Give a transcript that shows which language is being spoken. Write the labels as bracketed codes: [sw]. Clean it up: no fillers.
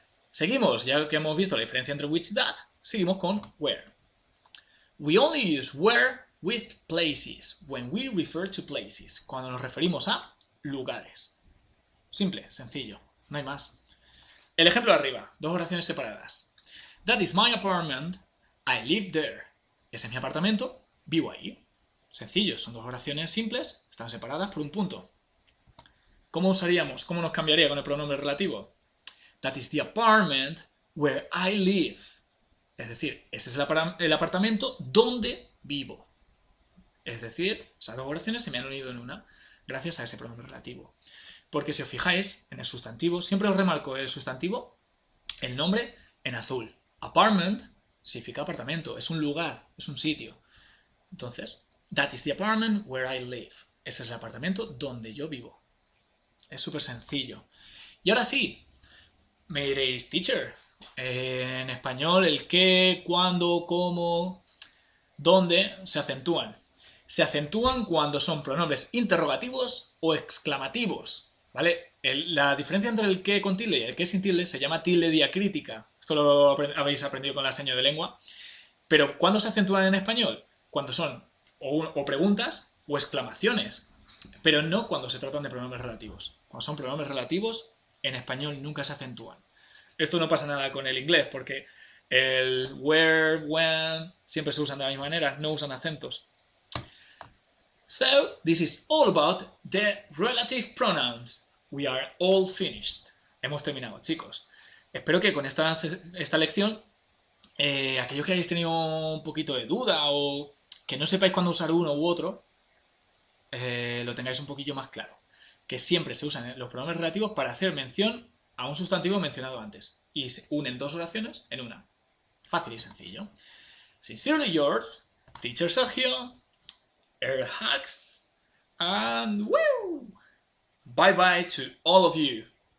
[es] Seguimos, ya que hemos visto la diferencia entre which y that, seguimos con where. [en] We only use where with places, when we refer to places, [es] cuando nos referimos a lugares. Simple, sencillo, no hay más. El ejemplo de arriba, dos oraciones separadas. [en] That is my apartment, I live there. [es] Ese es mi apartamento, vivo ahí. Sencillo, son dos oraciones simples, están separadas por un punto. ¿Cómo nos cambiaría con el pronombre relativo? [en] That is the apartment where I live. [es] Es decir, ese es el apartamento donde vivo. Es decir, esas dos oraciones se me han unido en una gracias a ese pronombre relativo. Porque si os fijáis en el sustantivo, siempre os remarco el sustantivo, el nombre en azul. Apartment significa apartamento, es un lugar, es un sitio. [en] Entonces, that is the apartment where I live. [es] Ese es el apartamento donde yo vivo. Es súper sencillo. Y ahora sí, Me diréis, teacher, en español el qué, cuándo, cómo, dónde se acentúan. Se acentúan cuando son pronombres interrogativos o exclamativos, ¿vale? La diferencia entre el qué con tilde y el qué sin tilde se llama tilde diacrítica. Esto lo habéis aprendido con la seña de lengua. Pero ¿cuándo se acentúan en español? Cuando son o preguntas o exclamaciones. Pero no cuando se tratan de pronombres relativos. Cuando son pronombres relativos, en español nunca se acentúan. Esto no pasa nada con el inglés, porque el where, when, siempre se usan de la misma manera, no usan acentos. [en] So, this is all about the relative pronouns. We are all finished. [es] Hemos terminado, chicos. Espero que con esta lección, aquellos que hayáis tenido un poquito de duda o que no sepáis cuándo usar uno u otro, lo tengáis un poquillo más claro. Que siempre se usan los pronombres relativos para hacer mención a un sustantivo mencionado antes. Y se unen dos oraciones en una. Fácil y sencillo. [en] Sincerely yours, Teacher Sergio, air hugs, and woo! Bye bye to all of you.